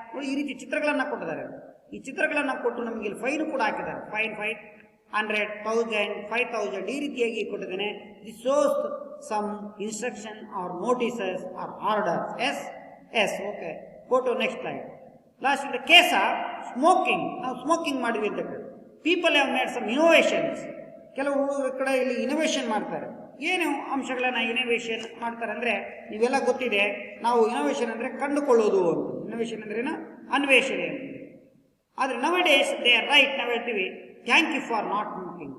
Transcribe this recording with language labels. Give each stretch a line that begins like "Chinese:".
Kannada: ನೋಡಿ ಈ ರೀತಿ ಚಿತ್ರಗಳನ್ನು ಕೊಟ್ಟಿದ್ದಾರೆ. ಈ ಚಿತ್ರಗಳನ್ನು ಕೊಟ್ಟು ನಮಗೆ ಇಲ್ಲಿ ಫೈನ್ ಕೂಡ ಹಾಕಿದ್ದಾರೆ. ಫೈನ್ 100, 1000, 5000 ಈ ರೀತಿಯಾಗಿ ಕೊಟ್ಟಿದ್ದೇನೆ.
English: This shows some instruction or notices or orders. Yes okay, go to next slide. Last, in the case of smoking,
Kannada: ನಾವು ಸ್ಮೋಕಿಂಗ್ ಮಾಡಿದ್ವಿ ಅಂತ ಹೇಳಿ,
English: People have made some innovations.
Kannada: ಕೆಲವು ಕಡೆ ಇಲ್ಲಿ ಇನೋವೇಷನ್ ಮಾಡ್ತಾರೆ. ಏನು ಅಂಶಗಳನ್ನು ಇನೋವೇಷನ್ ಮಾಡ್ತಾರೆ ಅಂದರೆ, ನೀವೆಲ್ಲ ಗೊತ್ತಿದೆ, ನಾವು ಇನೋವೇಷನ್ ಅಂದರೆ ಕಂಡುಕೊಳ್ಳೋದು ಅಂತ. ಇನೋವೇಷನ್ ಅಂದ್ರೇನು, ಅನ್ವೇಷಣೆ ಅಂತ. ಆದರೆ
English: nowadays they are right,
Kannada: ನಾವು ಹೇಳ್ತೀವಿ
English: Thank you for not smoking.